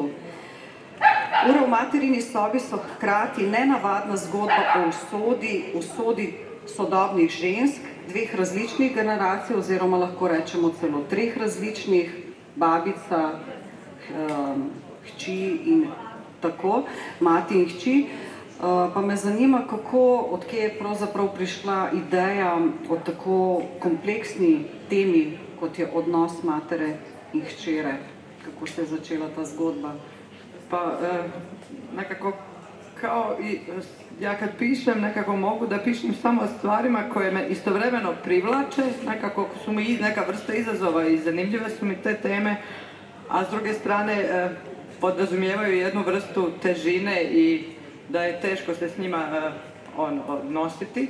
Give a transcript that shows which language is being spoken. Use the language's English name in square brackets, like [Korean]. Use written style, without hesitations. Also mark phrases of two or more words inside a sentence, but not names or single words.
[Slovenian] Ure v materini sobi so hkrati nenavadna zgodba o usodi sodobnih žensk, dveh različnih generacij, oziroma lahko rečemo celo 3 različnih, babica, hči in tako, mati in hči. Pa me zanima, odkje je pravzaprav prišla ideja o tako kompleksni temi, kot je odnos matere in hčere. Kako se je začela ta zgodba? [Bosnian] Pa nekako kao i ja kad pišem nekako mogu da pišem samo o stvarima koje me istovremeno privlače, nekako su mi neka vrsta izazova i zanimljive su mi te teme, a s druge strane podrazumijevaju jednu vrstu težine i da je teško se s njima odnositi.